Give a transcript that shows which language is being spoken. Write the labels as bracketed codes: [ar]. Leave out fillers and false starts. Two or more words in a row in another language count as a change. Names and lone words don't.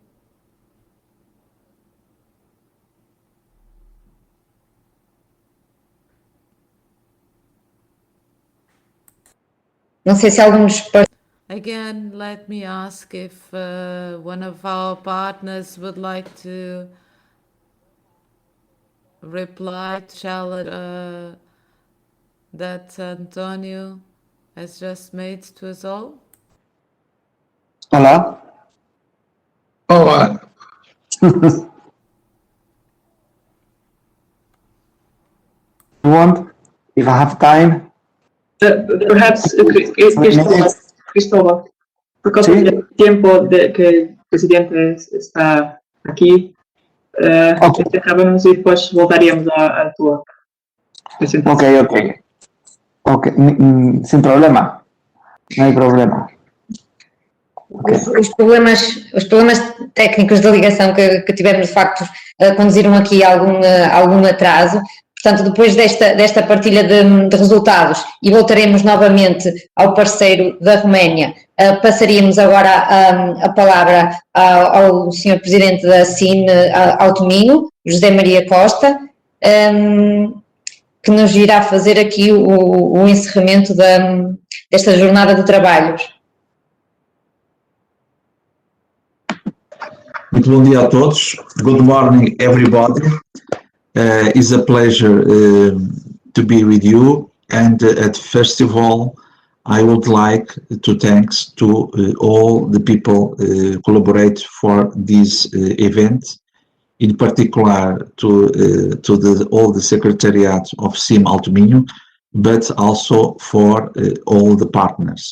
[pt] Não sei se alguns [en] again, let me ask if one of our partners would like to reply to challenge that Antonio has just made to us all. [pt] Olá. Olá. [en] Want, if I have time. Perhaps Cristóbal, [pt] por causa [es] Sí. del tiempo de que el presidente está aquí, [en] Ok. [es] acabamos y [pt] depois voltaríamos à tua apresentação. [es] Ok, sin problema, no hay problema. [pt] Os problemas técnicos da ligação que tivemos, de facto, conduziram aqui algum atraso. Portanto, depois desta partilha de resultados, e voltaremos novamente ao parceiro da Roménia, passaríamos agora a palavra ao Sr. Presidente da SIN Alto Minho, José Maria Costa, que nos irá fazer aqui o encerramento desta jornada de trabalhos. Muito bom dia a todos. [en] Good morning, everybody. It's a pleasure to be with you. And first of all, I would like to thanks to all the people collaborate for this event. In particular, to all the secretariat of SIM Alto Minho, but also for all the partners.